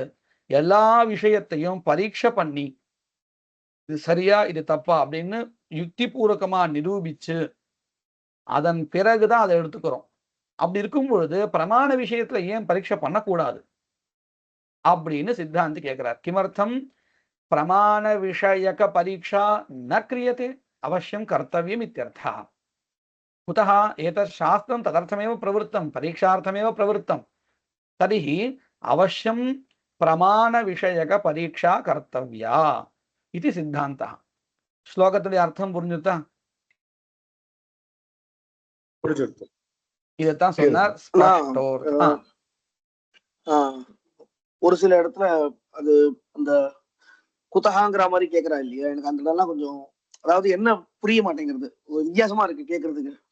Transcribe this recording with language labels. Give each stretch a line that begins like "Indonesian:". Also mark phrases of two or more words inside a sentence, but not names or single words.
Tamil: எல்லா விஷயத்தையும் பரீட்சை பண்ணி இது சரியா இது தப்பா அப்படின்னு யுக்தி பூர்வகமா நிரூபிச்சு அதன் பிறகுதான் அதை எடுத்துக்கிறோம். அப்படி இருக்கும் பொழுது பிரமாண விஷயத்துல ஏன் பரீட்சை பண்ணக்கூடாது அப்படின்னு சித்தாந்தி கேட்கிறார்.
Sanskrit: किमर्थं प्रमाण विषयक परीक्षा न क्रियते अवश्यं कर्तव्यम् இत्यर्थः. कुतः एतत् शास्त्रं तदर्थमेव प्रवृत्तं परीक्षार्थमेव प्रवृत्तं तर्हि अवश्यं प्रमाणविषयक परीक्षा कर्तव्या इति सिद्धान्तः. श्लोकस्य अर्थं
Tamil: புரிஞ்சுதா? இதைத்தான் சொன்னார். ஒரு சில இடத்துல அது அந்த குத்தகாங்கிற மாதிரி கேக்குறா இல்லையா, எனக்கு அந்த இடம்லாம் கொஞ்சம் அதாவது என்ன புரிய மாட்டேங்கிறது, வித்தியாசமா இருக்கு கேக்குறதுக்கு.